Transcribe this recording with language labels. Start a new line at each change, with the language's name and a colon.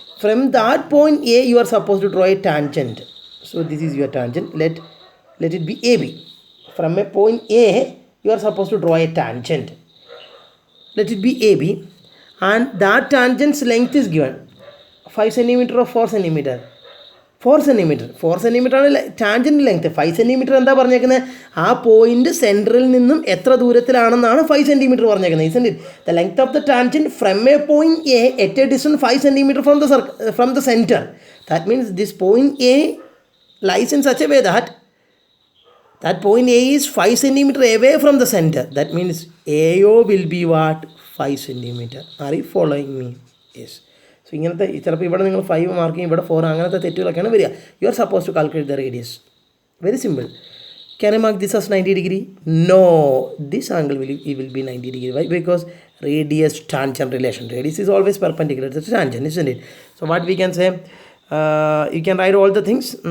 English: From that point A you are supposed to draw a tangent. So this is your tangent. Let it be AB. From a point A you are supposed to draw a tangent. Let it be AB, and that tangent's length is given 5 cm or 4 cm. 4 cm.
Malayalam: 4 cm ആണ് tangent length. 5 cm എന്താ പറഞ്ഞേക്കുന്നത്? ആ point സെൻറ്ററിൽ നിന്നും എത്ര ദൂരത്തിലാണെന്നാണ് 5 cm പറഞ്ഞേക്കുന്നത്.
English: Isn't it? The length of the tangent from a point A at a distance 5 cm from the center. That means this point A lies in such a way that point A is 5 cm away from the center. That means AO will be what? 5 cm. Are you following me? Yes.
Malayalam: So ഇങ്ങനത്തെ ചിലപ്പോൾ ഇവിടെ നിങ്ങൾ 5 mark ചെയ്യും, ഇവിടെ 4, അങ്ങനത്തെ തെറ്റുകളൊക്കെയാണ് വരിക.
English: You are suppose to calculate the radius. Very simple. Can I mark this as 90 degree? No. This angle will be 90 degree. Why? Because radius tangent relation. Radius is always perpendicular to tangent, isn't it? So what we can say, you can write all the things.